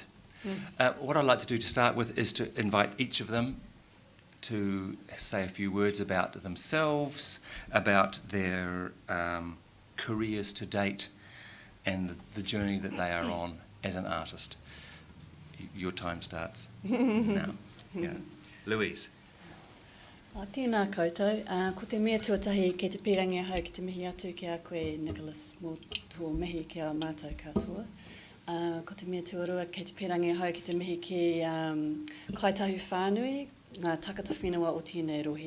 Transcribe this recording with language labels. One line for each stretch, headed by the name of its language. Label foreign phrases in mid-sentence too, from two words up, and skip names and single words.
English: What I'd like to do to start with is to invite each of them to say a few words about themselves, about their careers to date, and the journey that they are on as an artist. Your time starts now. Yeah. Louise.
Māori: Tēnā koutou. Ko te mea tuatahi kei te pirangi hau ki te mihi atu ki a koe, Nicholas, mō tō mihi ki a mātou katoa. Ko te mea tuarua kei te pirangi hau ki te mihi ki kaitahu whānui, ngā takata whenua o tēnei rohi.